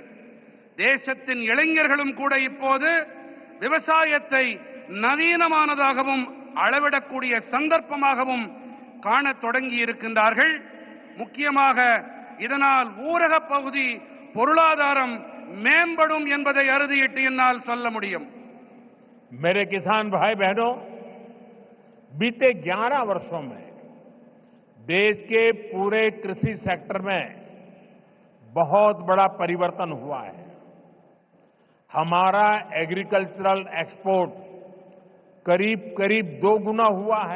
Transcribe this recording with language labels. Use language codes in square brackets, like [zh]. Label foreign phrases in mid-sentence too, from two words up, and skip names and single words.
[ta] தேசத்தின் இளைஞர்களும் கூட இப்போது விவசாயத்தை நவீனமானதாகவும் அளவிடக்கூடிய சந்தர்ப்பமாகவும் காணத் தொடங்கி இருக்கின்றார்கள். முக்கியமாக இதனால் ஊரக பகுதி பொருளாதாரம் மேம்படும் என்பதை அறுதியிட்டு என்னால் சொல்ல முடியும். [hi] मेरे किसान भाई बहनों, बीते 11 वर्षों में देश के पूरे कृषि सेक्टर में बहुत बड़ा परिवर्तन हुआ है। हमारा एग्रीकल्चरल एक्सपोर्ट करीब करीब 2 गुना हुआ है।